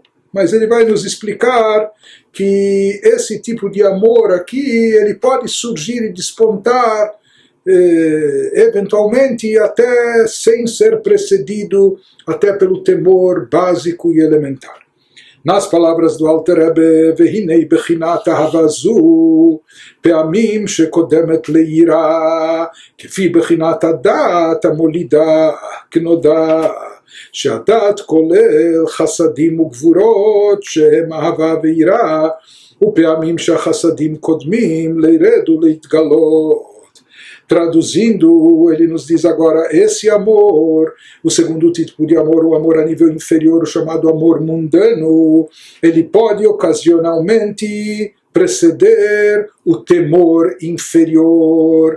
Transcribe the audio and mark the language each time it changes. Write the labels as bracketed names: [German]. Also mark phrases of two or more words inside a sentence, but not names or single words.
[Portuguese] Mas ele vai nos explicar que esse tipo de amor aqui, ele pode surgir e despontar eventualmente até sem ser precedido até pelo temor básico e elementar. Nas palavras do Alter Rebbe, [Hebrew] והנה בחינת אהבה זו פעמים שקודמת ליראה, כפי בחינת הדעת המולידה כנודע, שהדעת כולל חסדים וגבורות שהם אהבה ויראה, ופעמים שהחסדים קודמים לירד ולהתגלות. [Portuguese] Traduzindo, ele nos diz agora, esse amor, o segundo tipo de amor, o amor a nível inferior, o chamado amor mundano, ele pode ocasionalmente preceder o temor inferior.